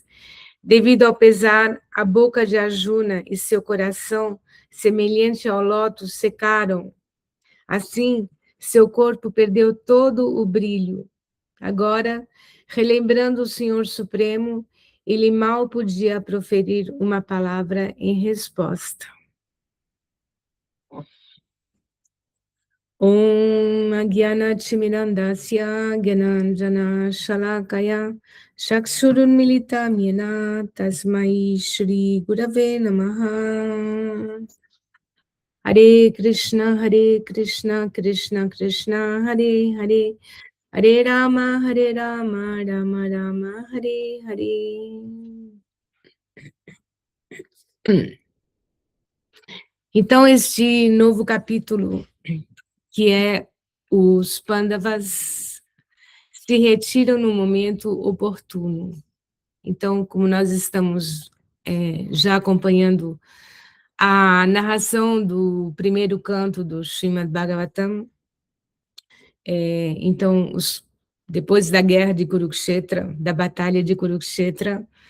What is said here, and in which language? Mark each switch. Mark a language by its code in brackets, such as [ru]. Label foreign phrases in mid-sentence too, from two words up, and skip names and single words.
[pt] Devido ao pesar, a boca de Arjuna e seu coração, semelhante ao lótus, secaram. Assim, seu corpo perdeu todo o brilho. Agora, relembrando o Senhor Supremo, ele mal podia proferir uma palavra em resposta. [sa] ओम् अज्ञान चिमिरान्धस्य ज्ञानाञ्जन शलाकया शक्षुरुन् मिलित म्येन तस्मै श्री गुरवे नमः. [pt] Hare Krishna, Krishna Krishna, Hare Hare, Hare Rama, Rama Rama, Hare Hare. Então, este novo capítulo, que é os Pandavas se retiram no momento oportuno. Então, como nós estamos já acompanhando a narração do primeiro canto do Srimad Bhagavatam, então, depois da guerra de Kurukshetra, da batalha de Kurukshetra,